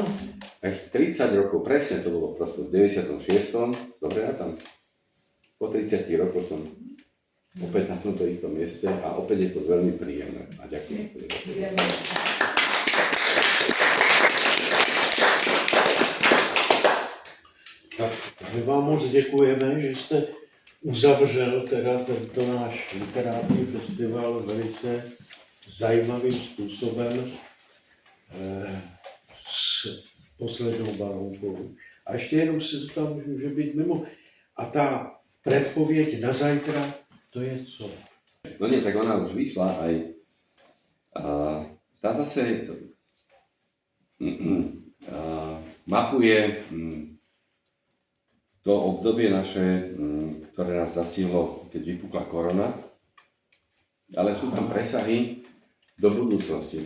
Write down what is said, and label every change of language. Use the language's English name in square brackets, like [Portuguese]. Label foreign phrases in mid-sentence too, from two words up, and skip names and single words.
[Slovak] Až 30 rokov, presne to bolo prosto v 96. Dobre, a tam po 30 rokoch som opäť na tomto istom mieste a opäť je to veľmi príjemné. A ďakujem. [Czech] Tak my vám moc děkujeme, že jste uzavřel teda tento náš literární festival velice zajímavým způsobem s poslednou baronkou. A ještě jenom se zeptám, může být mimo. A ta predpověď na zajtra, to je co? [Slovak] No nie, tak ona už vyšla aj. Tá zase mapuje to obdobie naše, ktoré nás zastihlo, keď vypukla korona, ale sú tam presahy do budúcnosti.